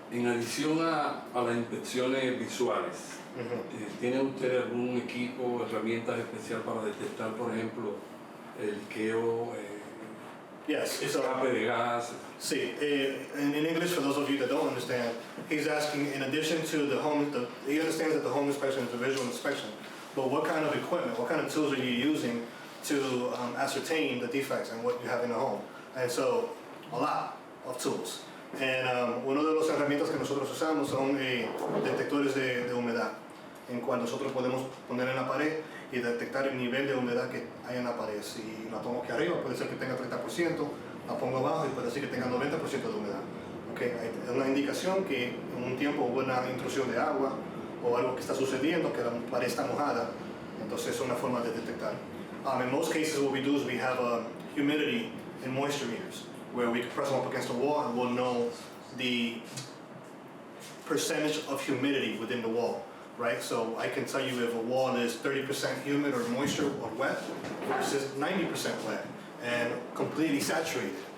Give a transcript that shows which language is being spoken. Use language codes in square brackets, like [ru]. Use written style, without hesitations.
[es] En adición a las inspecciones visuales, ¿tiene usted algún equipo, herramientas especial para detectar, por ejemplo, el liqueo, [en] Yes. [es] escape de gas? [en] See, in English, for those of you that don't understand, he's asking, in addition to the home, he understands that the home inspection is a visual inspection, but what kind of equipment, what kind of tools are you using to ascertain the defects and what you have in the home? And so, a lot of tools. [es] And uno de los herramientas que nosotros usamos son detectores de humedad, en cual nosotros podemos poner en la pared y detectar el nivel de humedad que hay en la pared. Si la pongo aquí arriba, puede ser que tenga 30%, la pongo abajo y puede ser que tenga 90% de humedad. Okay, es una indicación que en un tiempo hubo una intrusión de agua o algo que está sucediendo, que la pared está mojada, entonces es una forma de detectar. [en] In most cases, what we do is we have humidity and moisture meters, where we can press them up against the wall and we'll know the percentage of humidity within the wall. right? So I can tell you if a wall is 30% humid or moisture or wet versus 90% wet and completely saturated.